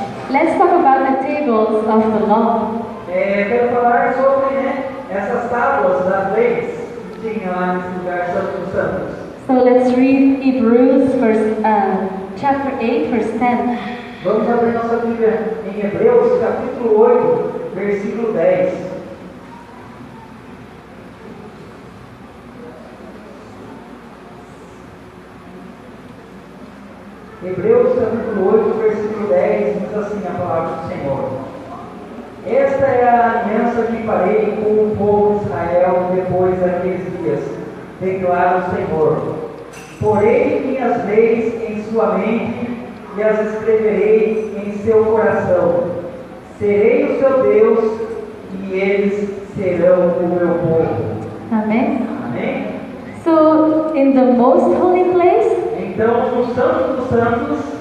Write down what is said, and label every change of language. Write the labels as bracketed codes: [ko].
[en] Let's talk about the tables of the law. [pt] Quero falar sobre essas tábuas das leis que tinha lá nesse lugar santo dos santos. [en] So let's read Hebrews chapter 8, verse 10. [pt] Vamos abrir nossa Bíblia em Hebreus, capítulo 8, versículo 10. Hebreus, capítulo 8, versículo 10, diz assim a palavra do Senhor. Esta é a aliança que farei com o povo de Israel depois daqueles dias, declara o Senhor. Porei minhas leis em sua mente e as escreverei em seu coração. Serei o seu Deus e eles serão o meu povo. [en] Amen. [pt] Amém? [en] So in the most holy place, [pt] Então, no Santo dos Santos,